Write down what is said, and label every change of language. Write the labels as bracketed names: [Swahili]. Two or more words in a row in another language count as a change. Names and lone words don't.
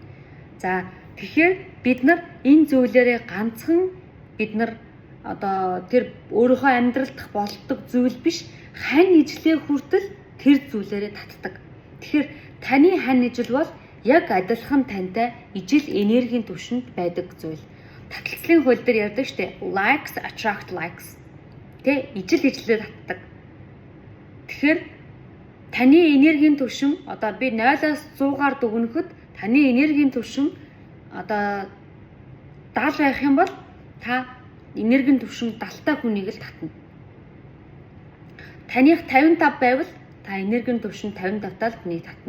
[Mongolian] За тэгэхээр бид нар энэ зүйлээрээ ганцхан бид нар одоо тэр өөрийнхөө амьдралд болдог зүйл биш, хань ижлээ хүртэл тэр зүйлээрээ татдаг. Тэгэхээр таны хань ижил бол яг адилхан тантай ижил энергийн түвшинд байдаг зүйл. Таталцлын хууль дээр ярьдаг штэ, [English] likes attract likes. [Mongolian] Ижил ижлээ татдаг. Тэгэхээр таны энергийн түвшин одоо би 0-аас 100-аар дүгнэхэд таны энергийн түвшин одоо 70 байх юм бол та энергийн түвшин 70-тай хүнийг л татна. Таних 55 байвал та энергийн түвшин 55-таа л хүнийг татна.